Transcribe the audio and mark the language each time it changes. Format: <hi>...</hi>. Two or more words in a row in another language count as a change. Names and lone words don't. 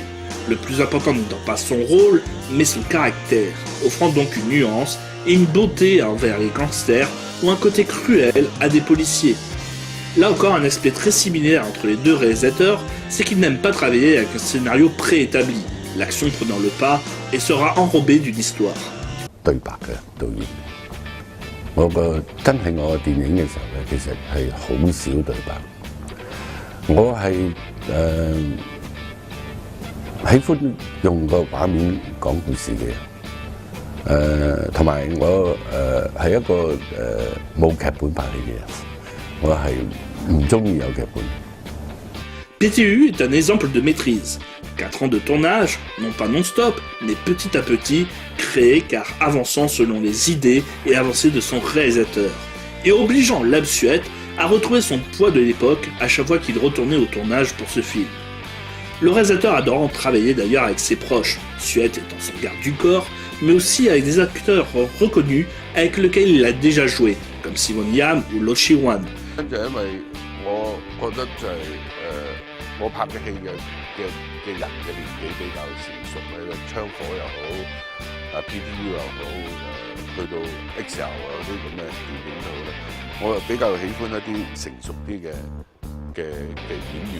<fr>Le plus important n'étant pas son rôle, mais son caractère, offrant donc une nuance et une beauté envers les gangsters ou un côté cruel à des policiers. Là encore, un aspect très similaire entre les deux réalisateurs, c'est qu'ils n'aiment pas travailler avec un scénario préétabli, l'action prenant le pas et sera enrobée d'une histoire.</fr> <yue>對白嘅導演，我個真係我嘅電影嘅時候咧，其實係好少對白。我係喜歡用個畫面講故事嘅人，同埋我係一個冇劇本拍戲嘅人，我係唔中意有劇本。</yue> <fr>PTU est un exemple de maîtrise. 4 ans de tournage, non pas non-stop, mais petit à petit, créé car avançant selon les idées et avancées de son réalisateur, et obligeant Lab Suet à retrouver son poids de l'époque à chaque fois qu'il retournait au tournage pour ce film. Le réalisateur adorant travailler d'ailleurs avec ses proches, Suet étant son garde du corps, mais aussi avec des acteurs reconnus avec lesquels il a déjà joué, comme Simon Yam ou Lo Shi-wan.</fr> <yue>我覺得就係我拍嘅戲嘅人嘅年紀比較成熟咧，槍火又好，PTU 又好，去到 XL 啊啲咁嘅電影度咧，我又比較喜歡一啲成熟啲嘅演員。</yue>